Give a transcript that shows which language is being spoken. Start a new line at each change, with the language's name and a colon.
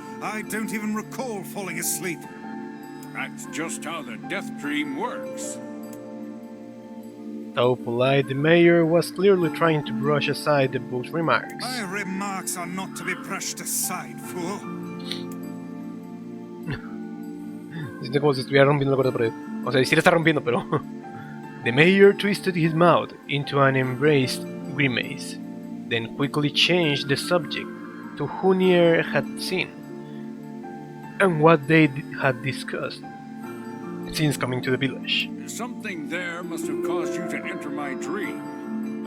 English: I don't even recall falling asleep. That's just how the death dream works. Though polite, the mayor was clearly trying to brush aside the book's remarks. My remarks are not to be brushed aside, fool.
Spanish: Siento como si estuviera rompiendo la cuarta pared. O sea, sí la está rompiendo, pero...
English: The mayor twisted his mouth into an embraced grimace, then quickly changed the subject to who Nier had seen, and what they had discussed since coming to the village. Something there must have caused you to enter my dream.